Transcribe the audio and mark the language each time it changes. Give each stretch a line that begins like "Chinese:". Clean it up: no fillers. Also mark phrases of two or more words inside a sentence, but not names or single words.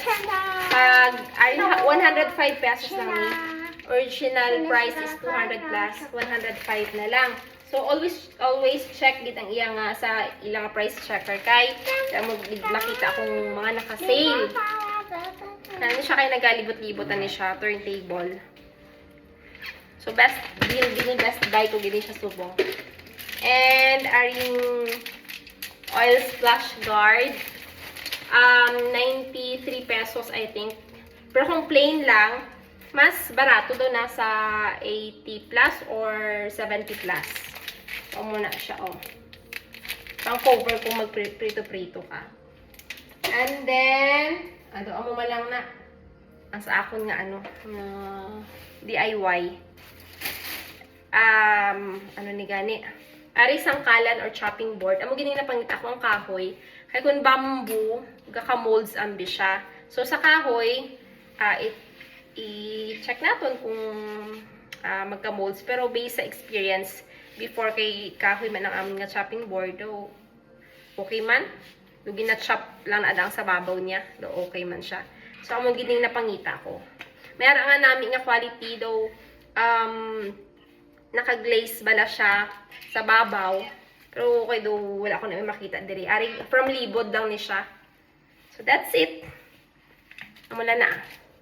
Hiligaynon: Pag 105 pesos lang ni.
English: Original price is 200 plus.
Hiligaynon: 105 na lang. So, always check dit ang iyang sa ilang
English: price checker
Hiligaynon: kay mo makita akong mga naka-sale. Ano siya kay nagalibot-libotan ni siya, turntable. So,
English: best deal, best buy
Hiligaynon: ko gini siya subong.
English: And, aring oil splash guard. 93 pesos, I think.
Hiligaynon: Pero kung plain lang, mas barato daw nasa
English: 80 plus or 70 plus.
Hiligaynon: So, muna siya, pang cover kung mag-prito-prito ka.
English: And then,
Hiligaynon: amo malang na. Ang sa akon nga, DIY. Ni gani. Ari sangkalan or
English: chopping board.
Hiligaynon: Amo gini na pangita ko ang kahoy. Kaya kung bamboo, gaka-molds ambi siya. So, sa kahoy, i-check natin kung magka-molds. Pero based sa experience, before kay kahoy man ang aming nga
English: chopping board,
Hiligaynon: okay man. Lugi na chop lang na adang sa babaw niya. Okay man siya. So, amo gining napangita ko. Mayroon nga namin nga quality daw, naka-glaze bala siya sa babaw. Pero okay daw, wala ko na may makita diri. From libod daw ni siya.
English: So, that's it.
Hiligaynon: Amula na.